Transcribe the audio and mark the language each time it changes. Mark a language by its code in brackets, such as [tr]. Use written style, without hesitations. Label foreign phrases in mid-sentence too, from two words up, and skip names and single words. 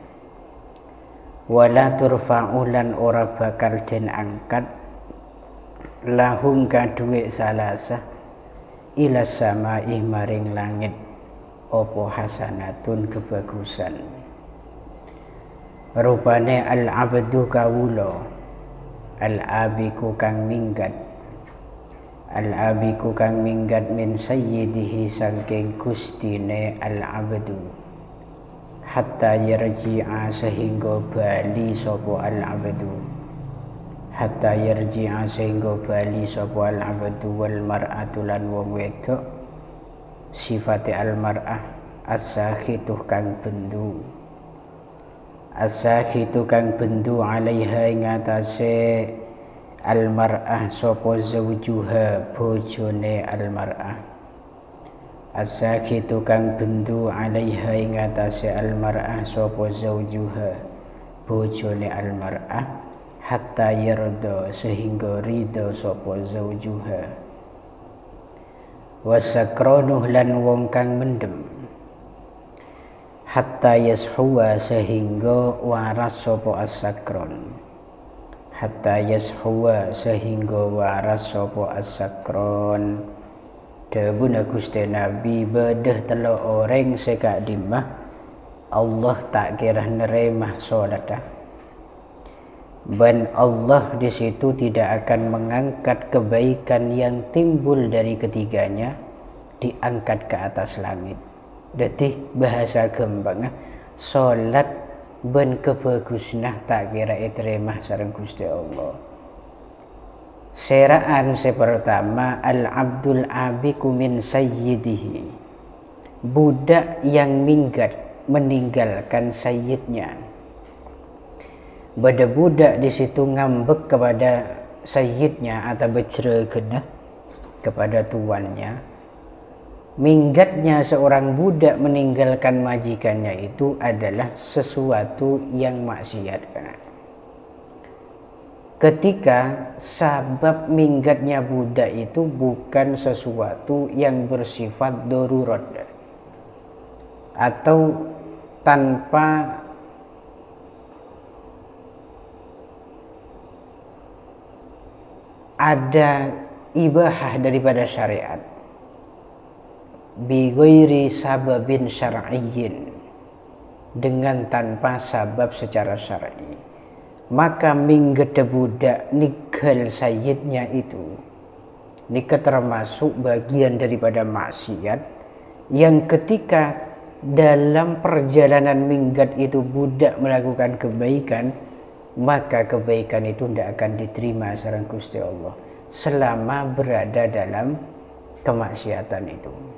[ar] ولا ترفع [jv] lan ora bakal den angkat lahum kaduwe salasa [ar] إلى السماء [jv] maring langit opo hasanatun kebagusan. Rupane al-abdu kawula, al-abiku kang minggat, al-abiku kang minggat [ar] من سيده [jv] saking gustine al-abdu, [ar] حتى يرجع [jv] sehingga bali sapa al-abdu, [ar] حتى يرجع [jv] sehingga bali sapa al-abdu wal mar'atu lan wong wedok sifate al-mar'ah as-sakhitu kang bendu, as-sakhitu kang bendu alaiha ing atase al-mar'ah sapa zawjuha bojone al-mar'ah, as-sakhitu kang bendu alaiha ing atase al-mar'ah sapa zawjuha bojone al-mar'ah, [ar] حتى يرضى [jv] sehingga ridho sapa zawjuha, wasakronuh lan wong kang mendem, [ar] حتى يصحو [jv] sehingga waras sapa as-sakron, [ar] حتى يصحو [jv] sehingga waras sapa as-sakron. [mad] Dawuh Gusti Nabi bedeh telo orang sekak dimah Allah tak kira neremah salat. [id] Dan Allah di situ tidak akan mengangkat kebaikan yang timbul dari ketiganya diangkat ke atas langit. [mad] Jadi bahasa gembang salat ben kebagusnah tak kira diterima sareng Gusti Allah. [id] Seraan sepertama [ar] العبد الآبق من سيده, [id] budak yang minggat meninggalkan sayyidnya. Bada budak di situ ngambek kepada sayyidnya atau bercerita kepada tuannya. Minggatnya seorang budak meninggalkan majikannya itu adalah sesuatu yang maksiat. Ketika sabab minggatnya budak itu bukan sesuatu yang bersifat darurat atau tanpa ada ibahah daripada syariat, [ar] بغير سبب شرعي, [id] dengan tanpa sabab secara syar'i, maka minggede budak ninggal sayyidnya itu nika termasuk bagian daripada maksiat yang ketika dalam perjalanan minggat itu budak melakukan kebaikan, maka kebaikan itu tidak akan diterima sareng Gusti Allah selama berada dalam kemaksiatan itu.